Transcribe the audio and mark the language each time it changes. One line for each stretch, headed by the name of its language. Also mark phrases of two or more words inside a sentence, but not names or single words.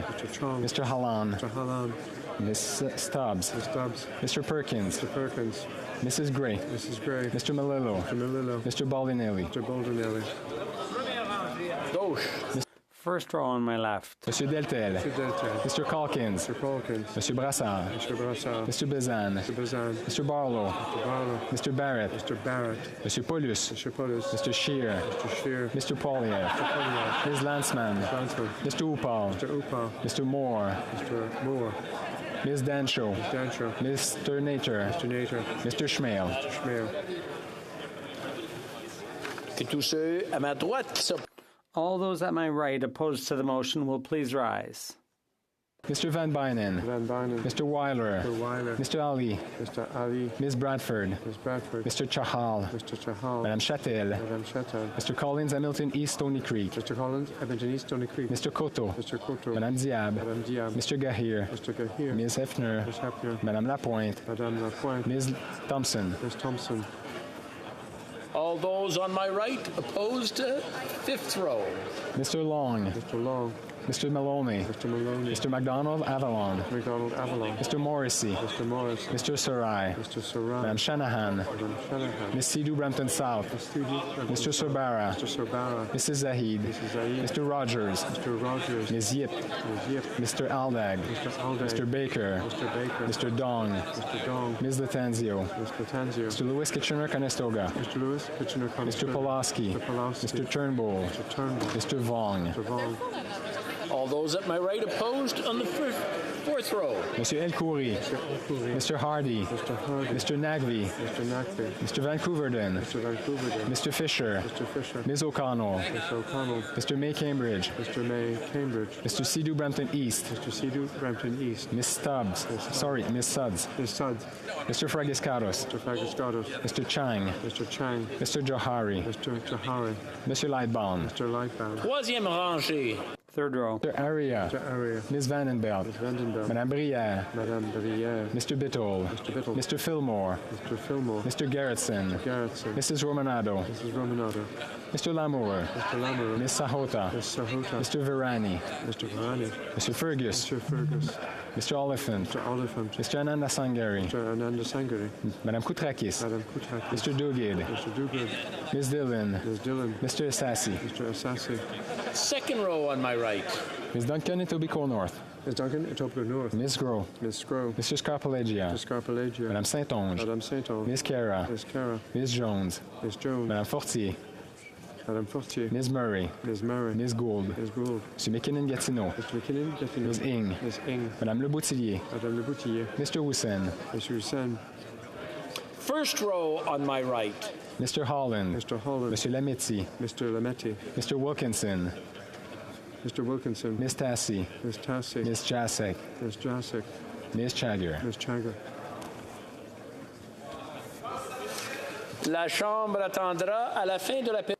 English: Mr. Chong. Mr. Hallan. Mr. Hallan. Miss Stubbs. Mr. Stubbs. Mr. Perkins. Mr. Perkins. Mrs. Gray. Mrs. Gray. Mr. Malillo. Mr. Malillo. Mr. Baldinelli. Mr. Baldinelli.
French: Gauche.
English: First row on my left. Monsieur Deltel. Mr. Delta. Mr. Calkins. Mr. Calkins. Monsieur Brassard. Mr. Brassard. Mr. Bezan. Mr. Bazan. Mr. Barlow. Mr. Barlow. Mr. Barrett. Mr. Barrett. Monsieur Paulus. Mr. Paulus. Mr. Shear. Mr. Shear. Mr. Poliev. Mr. Poliev. Ms. Landsman. Lansman. Mr. Upal. Mr. Upal. Mr. Moore. Mr. Moore. Ms. Dancho. Mr. Dancho. Mr. Nature. Mr. Nature. Mr. Schmale. Mr. Schmale.
French: Que tous ceux à ma droite qui sont
English: All those at my right opposed to the motion will please rise. Mr. Van Bynen. Van Bynen. Mr. Weiler. Mr. Weiler. Mr. Ali. Mr. Ali. Ms. Bradford. Ms. Bradford. Mr. Chahal. Mr. Chahal. Madame Chatel. Madame Chatel. Mr. Collins, Hamilton East Stony Creek. Mr. Collins, Edmonton East, Stony Creek. Mr. Koto. Mr. Koto. Madame Diab. Madame Diab. Mr. Gahir. Mr. Gahir. Ms. Hefner. Ms. Hefner. Madame Lapointe. Madame Lapointe. Ms. Thompson. Ms. Thompson. all those on my right opposed to fifth row. Mr. Long. Mr. Long. Mr. Maloney. Mr. Maloney. Mr. MacDonald Avalon. Mr. MacDonald Avalon. Mr. Morrissey. Mr. Morris. Mr. Sarai. Mr. Sarai. Madam Shanahan. Madam Shanahan. Ms. Sidhu Brampton South. Mr. Sorbara. Mr. Sorbara. Mrs. Zahid. Mrs. Zahid. Mr. Rogers. Mr. Rogers. Ms. Yip. Ms. Yip. Mr. Aldag. Mr. Aldag. Mr. Baker. Mr. Baker. Mr. Dong. Mr. Dong. Ms. Latanzio. Ms. Latanzio. Mr. Lewis Kitchener-Conestoga. Mr. Lewis Kitchener-Conestoga. Mr. Pulaski. Mr. Pulaski. Mr. Turnbull. Mr. Turnbull. Mr. Vong. Mr. Vong. All those at my right opposed on the Fourth row. Monsieur El Khoury. Mr. Hardy. Mr. Nagvi. Mr. Vancouverden. Mr. Fisher. Ms. O'Connell. Mr. May Cambridge. Mr. Sidhu Brampton East. Miss Stubbs. Miss Suds. Mr. Fragiscaros. Mr. Chang. Mr. Johari. Mr. Lightbound.
French: Troisième rangée.
English: Third row. Mr. Aria. Ms. Vandenbelt. Madame Brière. Mr. Bittol. Mr. Fillmore. Mr. Gerritsen. Mrs. Romanado. Mr. Lamour. Ms. Sahota. Mr. Virani. Mr. Fergus. Mr. Oliphant. Mr. Ananda Sangari. Madame Koutrakis. Mr. Dugid. Ms. Dillon. Mr. Assassi. Second row on my right. Ms. Duncan, Etobicoke North. Ms. Duncan, Etobicoke North. Ms. Gros. Mr. Scarpalegia. Madame Saint-Onge. Ms. Cara. Ms. Jones. Madame Fortier. Ms. Murray. Ms. Gould. Mr. McKinnon-Gatineau. Ms. Ing. Madame Le Boutillier. Mr. Hussein. First row on my right. Mr. Holland. Mr. Lametti. Mr. Wilkinson. Ms. Tassi. Ms. Jasek. Ms. Chagger.
French: La Chambre attendra à la fin de la période.